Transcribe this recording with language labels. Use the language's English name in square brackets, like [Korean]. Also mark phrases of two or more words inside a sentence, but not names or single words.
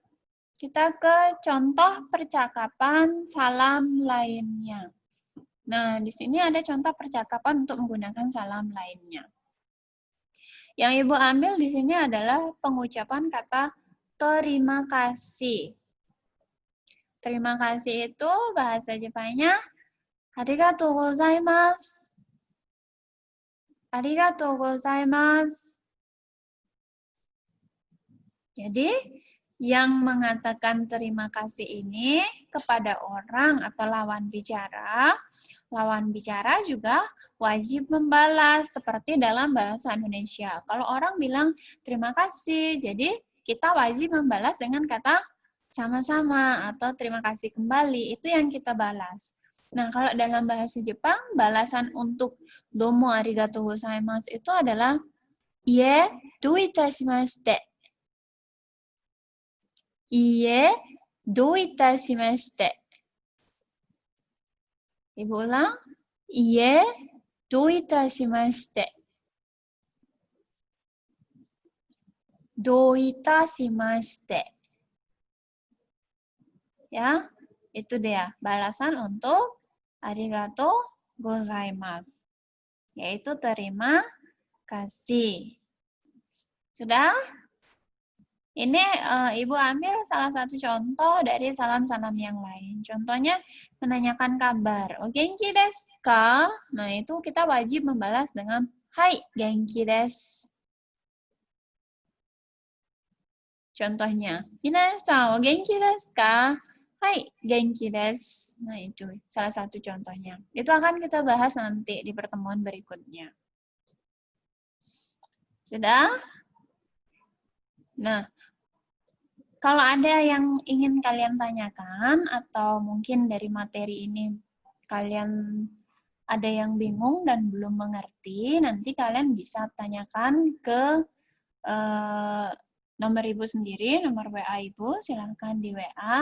[Indonesian] Kita ke contoh percakapan salam lainnya. Nah, di sini ada contoh percakapan untuk menggunakan salam lainnya. Yang Ibu ambil di sini adalah pengucapan kata terima kasih. Terima kasih itu bahasa Jepangnya [Japanese] ありがとうございます. ありがとうございます. [Indonesian] Jadi, yang mengatakan terima kasih ini kepada orang atau lawan bicara juga wajib membalas seperti dalam bahasa Indonesia. Kalau orang bilang terima kasih, jadi kita wajib membalas dengan kata sama-sama atau terima kasih kembali, itu yang kita balas. Nah, kalau dalam bahasa Jepang, balasan untuk [Japanese] どうもありがとうございます [Indonesian] itu adalah [Japanese] いいえどういたしまして. いいえ、どういたしまして. [Indonesian] Ibu ulang. [Japanese] いいえ、どういたしまして. どういたしまして. [Indonesian] Ya, itu dia balasan untuk [Japanese] ありがとうございます. [Indonesian] Yaitu terima kasih. Sudah? Ini Ibu ambil salah satu contoh dari salam-salam yang lain. Contohnya menanyakan kabar. [Japanese] お元気ですか? [Indonesian] Nah, itu kita wajib membalas dengan hai, [Japanese] 元気です. Contohnya, 皆さんお元気ですか? はい、元気です. [Indonesian] Nah, itu salah satu contohnya. Itu akan kita bahas nanti di pertemuan berikutnya. Sudah? Nah, kalau ada yang ingin kalian tanyakan atau mungkin dari materi ini kalian ada yang bingung dan belum mengerti, nanti kalian bisa tanyakan ke nomor Ibu sendiri, nomor WA Ibu, silahkan di WA.